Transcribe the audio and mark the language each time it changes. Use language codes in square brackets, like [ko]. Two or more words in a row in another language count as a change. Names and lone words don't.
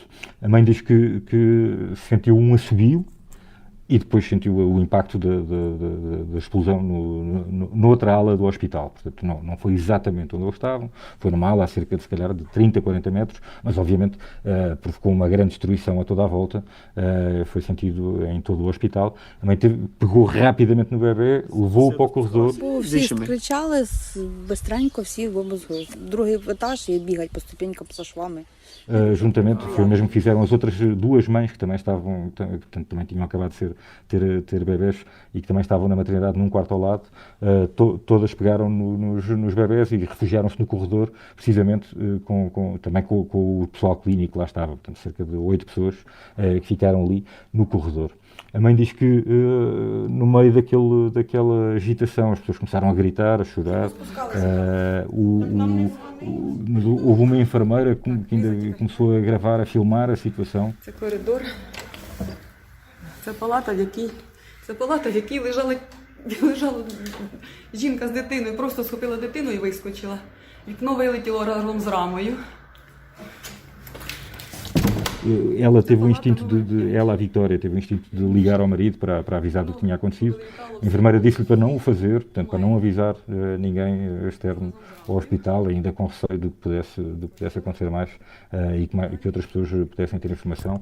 [pt] A mãe diz que sentiu um assobio e depois sentiu o impacto da explosão noutra ala do hospital. Portanto, não foi exatamente onde eles estavam, foi numa ala a cerca de, se calhar, de 30, 40 metros, mas obviamente provocou uma grande destruição a toda a volta, foi sentido em todo o hospital. A mãe pegou rapidamente no bebê, levou-o para o corredor. [uk] Всі кричали, бистренько, всі в другий етаж і бігають по ступенькам, по швами. [pt] Juntamente, foi o mesmo que fizeram as outras duas mães que também estavam, portanto, também tinham acabado de ter bebés e que também estavam na maternidade num quarto ao lado. Todas pegaram nos bebés e refugiaram-se no corredor, precisamente também com o pessoal clínico que lá estava, portanto, cerca de 8 pessoas que ficaram ali no corredor. A mãe diz que no meio daquela agitação as pessoas começaram a gritar, a chorar. Houve uma enfermeira que ainda começou a gravar, a filmar a situação. [uk] Це коридор. Це палата, в якій лежала жінка з дитиною. Просто схопила дитину і вискочила. Вікно вилетіло разом з рамою. [pt] ela teve o instinto ela, a Victória, teve o instinto de ligar ao marido para avisar do que tinha acontecido. A enfermeira disse-lhe para não o fazer, portanto, para não avisar ninguém externo ao hospital, ainda com receio de que pudesse acontecer mais e que outras pessoas pudessem ter informação.